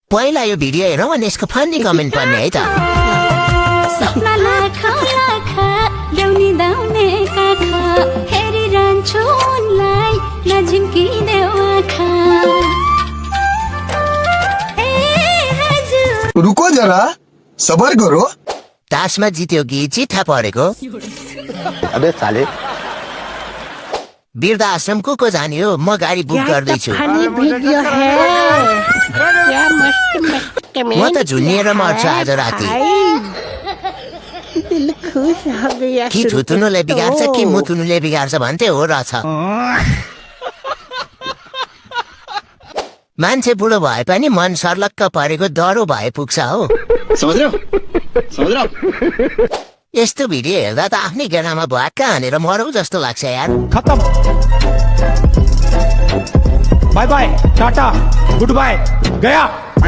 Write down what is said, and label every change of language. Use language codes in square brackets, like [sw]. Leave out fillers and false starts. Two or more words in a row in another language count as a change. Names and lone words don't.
[ne] पहिला यो भिडियो हेरौँ अनि यसको [en] funny comment [ne] पर्ने है त सपना लाखा लाखा ल्याउने दाउने काखा हेरिरहन्छु उनलाई नझिम्किने आँखा [hi] रुको जरा सबर करो [ne] तासमा जित्यो कि चिठा परेको [hi] अबे साले [ne] वृद्ध आश्रम को जाने हो म गाडी बुक गर्दैछु [hi] वीडियो है क्या मस्त [ne] म त झुन्निएर मर्छु आज राति [hi] दिल खुश हो गया [ne] कि थुतुनुले बिगार्छ कि मुतुनुले बिगार्छ भन्थे हो रहेछ मान्छे बुढो भए पनि मन सर्लक्क परेको डरो भए पुग्छ हो [hi] समझ रहे हो [ne] यस्तो भिडियो हेर्दा त आफ्नै गेडामा भुवाक्का हानेर मरौ जस्तो लाग्छ यार [hi] खत्म [en] bye bye tata good bye [hi] गया